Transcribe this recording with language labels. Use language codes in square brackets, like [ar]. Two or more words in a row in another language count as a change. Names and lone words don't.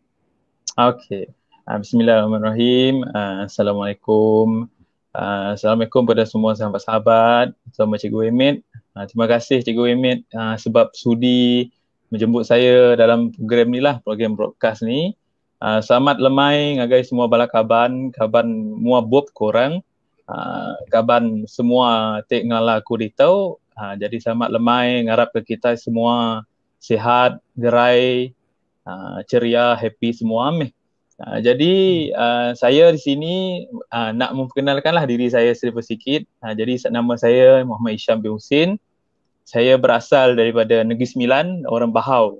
[ms] Okey. [ar] Bismillahirrahmanirrahim. Assalamualaikum. [ms] Assalamualaikum kepada semua sahabat-sahabat, sama Cikgu Emit. Terima kasih Cikgu Emit sebab sudi menjemput saya dalam program ni lah, program broadcast ni. [iba] Selamat lemai ngagai semua bala kaban mua bob korang. Kaban semua tek ngala aku ditau. Jadi selamat lemai, ngarap ke kita semua sihat, gerai, ceria, happy semua ameh. [ms] Jadi saya di sini nak memperkenalkanlah diri saya sedikit. Jadi nama saya Muhammad Isham bin Husin. Saya berasal daripada Negeri Sembilan, orang Bahau.